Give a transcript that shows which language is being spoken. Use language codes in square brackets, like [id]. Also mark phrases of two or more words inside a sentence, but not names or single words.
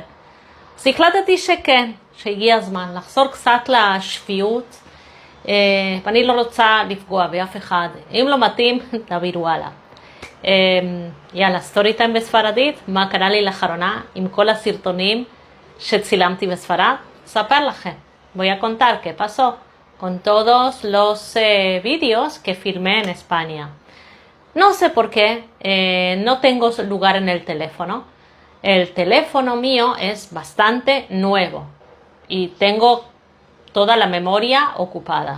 [he] אז החלטתי שכן, שהגיע הזמן לחזור קצת לשפיות, ואני לא רוצה לפגוע באף אחד. אם לא מתאים, תעבירו הלאה. יאללה, [en] story time [he] בספרדית, מה קרה לי לאחרונה עם כל הסרטונים שצילמתי בספרד, אספר לכם. [es] Voy a contar qué pasó con todos los vídeos que filmé en España. No sé por qué, no tengo lugar en el teléfono. El teléfono mío es bastante nuevo y tengo toda la memoria ocupada.